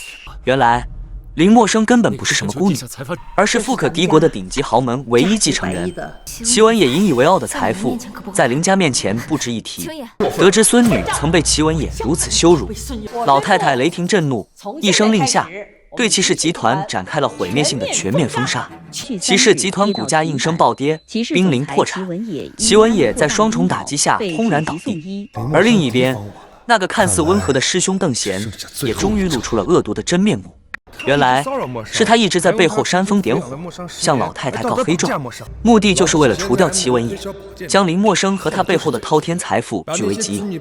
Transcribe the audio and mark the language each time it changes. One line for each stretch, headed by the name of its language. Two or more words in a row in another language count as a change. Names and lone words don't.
Chinese: 原來林默生根本不是什麼孤女，而是富可敵國的頂級豪門唯一繼承人。祁文野引以為傲的財富在林家面前不值一提。得知孫女曾被祁文野如此羞辱，老太太雷霆震怒，一声令下，对祁氏集團展開了毀滅性的全面封殺。祁氏集團股價應聲暴跌，瀕臨破產。祁文野在雙重打擊下轟然倒地。而另一邊，那個看似溫和的師兄鄧賢也終於露出了惡毒的真面目。原來是他一直在背後煽風點火，向老太太告黑狀，目的就是為了除掉祁文野，將林默生和他背後的滔天財富據為己有。